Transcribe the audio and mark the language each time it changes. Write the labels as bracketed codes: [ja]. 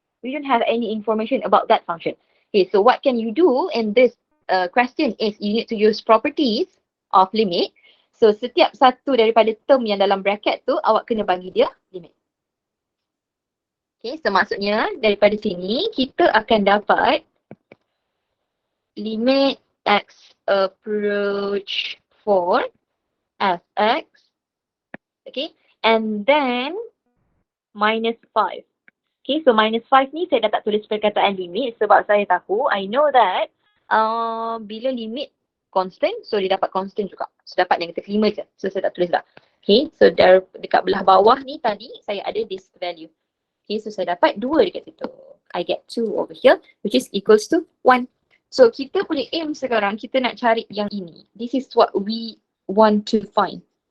[en] We don't have any information about that function. Okay, so what can you do in this question is you need to use properties of limit. [ms] So setiap satu daripada term yang dalam bracket tu awak kena bagi dia limit. Okay, so maksudnya daripada sini kita akan dapat limit x approach 4 fx. [en] Okay, and then minus 5. [ms] Okay, so minus 5 ni saya dah tak tulis perkataan limit sebab saya tahu, [en] I know that [ms] bila limit constant, so dia dapat constant juga. So dapat negative 5 je. So saya tak tulis dah. Okay, so dekat belah bawah ni tadi saya ada [en] this value. [ms] Okay, so saya dapat 2 dekat situ. [en] I get 2 over here which is equals to 1. [ms] So kita boleh aim sekarang, kita nak cari yang ini. [en] This is what we want to find.